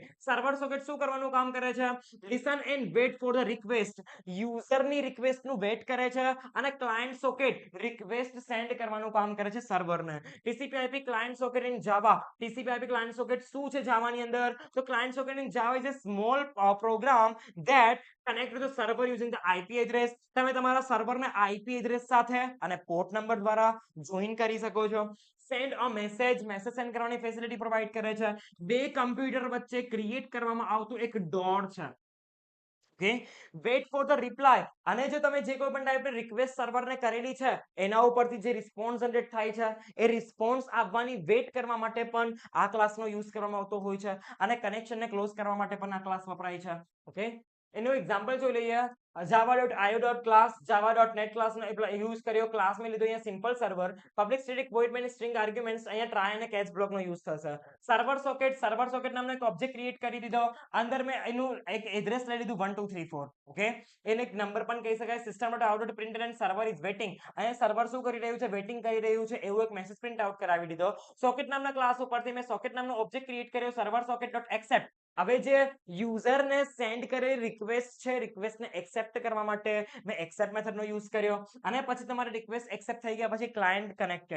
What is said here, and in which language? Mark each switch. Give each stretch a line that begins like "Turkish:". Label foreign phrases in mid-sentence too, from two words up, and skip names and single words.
Gujarati: સર્વર સોકેટ શું કરવાનું કામ કરે છે?
English: listen and wait for the request.
Gujarati: યુઝરની રિક્વેસ્ટનું વેટ કરે છે અને
English: client socket
Gujarati: રિક્વેસ્ટ સેન્ડ કરવાનું કામ કરે છે સર્વરને.
English: TCP/IP client socket in Java. TCP/IP client socket
Gujarati: શું છે જાવાની અંદર?
English: તો client socket in Java is a small program that connect to the server using the IP address.
Gujarati: તમે તમારા સર્વરને
English: IP address
Gujarati: સાથે અને
English: port number
Gujarati: દ્વારા જોઈન કરી શકો છો.
English: send a message
Gujarati: સેન્ડ કરવાની ફેસિલિટી પ્રોવાઈડ કરે છે. બે કમ્પ્યુટર વચ્ચે ક્રિએટ કરવામાં આવતું એક ડોર છે.
English: okay, wait for the reply.
Gujarati: અને જો તમે જે કોઈ પણ ટાઈપની રિક્વેસ્ટ સર્વરને કરેલી છે એના ઉપરથી જે રિસ્પોન્સ જનરેટ થાય છે એ રિસ્પોન્સ આવવાની વેટ કરવા માટે પણ આ ક્લાસનો યુઝ કરવામાં આવતો હોય છે અને કનેક્શનને ક્લોઝ કરવા માટે પણ આ ક્લાસ વપરાય છે. ઓકે, એનું એક્ઝામ્પલ જોઈ લઈએ. java.io.class java.net ક્લાસનો યુઝ કર્યો. ક્લાસ મેં લીધો અહીંયા
English: simple server, public static void many string arguments,
Gujarati: અહીંયા ટ્રાય અને કેચ બ્લોકનો યુઝ થશે.
English: server socket
Gujarati: નામનો એક ઓબ્જેક્ટ ક્રિએટ કરી દીધો. અંદર મેં એનું એક એડ્રેસ લઈ લીધું 1 2 3 4. ઓકે, એને એક નંબર પણ કહી શકાય.
English: system.out.println server is waiting.
Gujarati: અહીંયા સર્વર શું કરી રહ્યું છે? વેટિંગ કરી રહ્યું છે એવું એક મેસેજ પ્રિન્ટ આઉટ કરાવી દીધો. સોકેટ નામના ક્લાસ ઉપરથી મેં સોકેટ નામનો ઓબ્જેક્ટ ક્રિએટ કર્યો,
English: server socket.accept.
Gujarati: હવે જે યુઝરને સેન્ડ કરેલી રિક્વેસ્ટ છે, રિક્વેસ્ટને એક્સેપ્ટ કરવા માટે મેં એક્સેપ્ટ મેથડનો યુઝ કર્યો અને પછી તમારી રિક્વેસ્ટ એક્સેપ્ટ થઈ ગયા પછી
English: client connected.